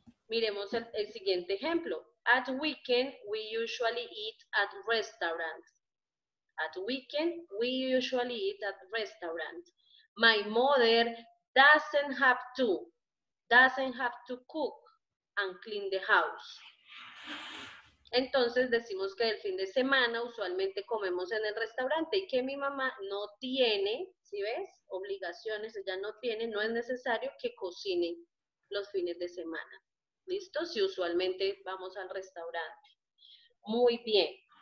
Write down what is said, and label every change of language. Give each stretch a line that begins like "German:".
Spanish: Miremos el siguiente ejemplo.
English: At weekend, we usually eat at restaurants. At weekend, we usually eat at restaurants. My mother doesn't have to cook and clean the house.
Spanish: Entonces decimos que el fin de semana usualmente comemos en el restaurante y que mi mamá no tiene, ¿sí ves? Obligaciones, ella no tiene, no es necesario que cocine los fines de semana. ¿Listo? Si usualmente vamos al restaurante. Muy bien.